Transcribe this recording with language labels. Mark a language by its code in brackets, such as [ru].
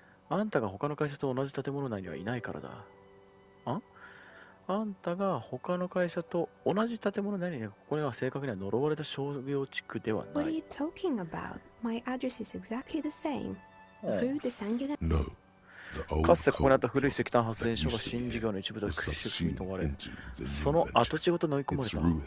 [ja] あんたが他の会社と同じ建物内にはいないからだ。あんたが他の会社と同じ建物内にいない。ここには正確には呪われた商業地区ではない。 [en] What are you talking about? My address is exactly the same. Rue de Sanguinet. [ja] かつてここにあった古い石炭発電所が新事業の一部として組み込まれ、その跡地ごと飲み込まれた。